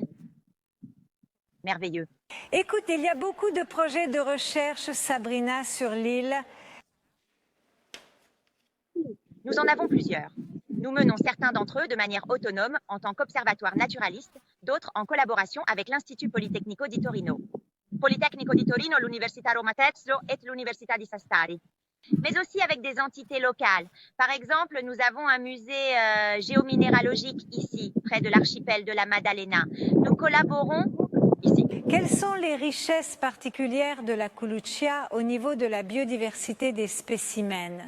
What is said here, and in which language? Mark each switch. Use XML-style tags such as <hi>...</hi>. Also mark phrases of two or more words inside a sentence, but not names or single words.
<fr>Merveilleux. Écoute, il y a beaucoup de projets de recherche, Sabrina, sur l'île. Nous en avons plusieurs. Nous menons certains d'entre eux de manière autonome en tant qu'observatoire naturaliste, d'autres en collaboration avec l'Institut Politecnico di Torino. Politecnico di Torino, l'Università Roma Tre et l'Università di Sassari. Mais aussi avec des entités locales. Par exemple, nous avons un musée géominéralogique ici, près de l'archipel de la Maddalena. Nous collaborons ici. Quelles sont les richesses particulières de la Culuccia au niveau de la biodiversité des spécimens?</fr>